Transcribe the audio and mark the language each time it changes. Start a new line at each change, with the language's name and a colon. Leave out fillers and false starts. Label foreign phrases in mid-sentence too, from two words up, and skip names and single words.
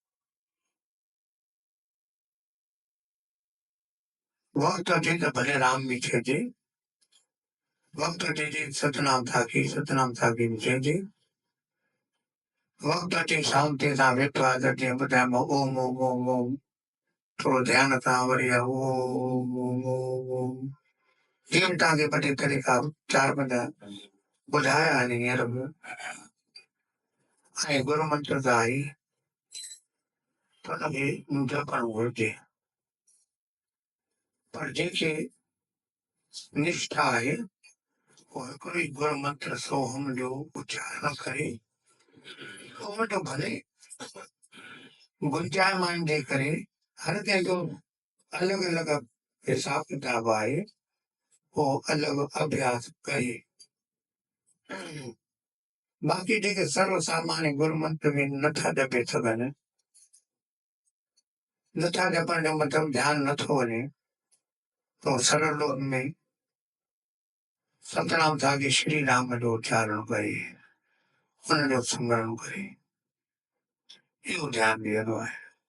Sindhi: वक़्त अचे त भले राम बि चइजे, वक़्त अचे सतनाम साखी बि चइजे, वक़्त अचे शांति सां वेठो आहे त जीअं ॿुधायो ओम ओम ओम ओम थोरो ध्यान सां वरी ओम ओम ओम ओम जीअं तव्हांखे ॿ टे तरीक़ा 4-5 ॿुधाया आहिनि हींअर बि। ऐं गुरू मंत्र त आहे त हुनखे जपणु घुरिजे, पर जंहिंखे निष्ठा आहे वो हिकिड़ो ई गुरू मंत्र सोहम जो उच्चारण करे उन जो भले गुंजायमान जे करे हर कंहिंजो अलॻि अलॻि हिसाब किताब आहे, वो अलॻि अभ्यास करे। बाक़ी जेके सर्व सामान्य गुरू मंत्र में नथा जपे सघनि, नथा जपण जो मतिलबु ध्यानु नथो वञे, तो सरल लोक में सतनाम साखी श्री राम जो उच्चारण करे, उन जो स्मरण करे, इहो ध्यानु ॾियणो आहे।